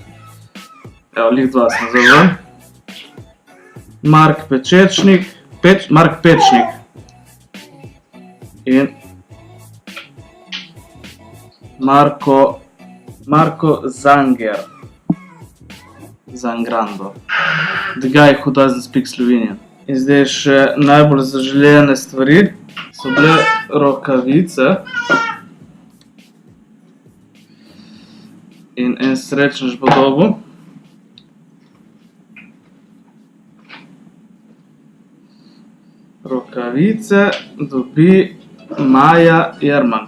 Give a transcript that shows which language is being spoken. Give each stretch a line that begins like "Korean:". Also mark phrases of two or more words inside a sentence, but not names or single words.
Slovenian: Evo, lih 2 sem zavzel. Mark Pečečnik. Mark Pečnik. In Marko Zanger. Zangrando.
English: The guy who doesn't speak Slovenian.
Slovenian: In zdaj še najbolj zaželjene stvari so bile rokavice. In en srečnež bo dobil. Rokavice dobi Maja Jerman.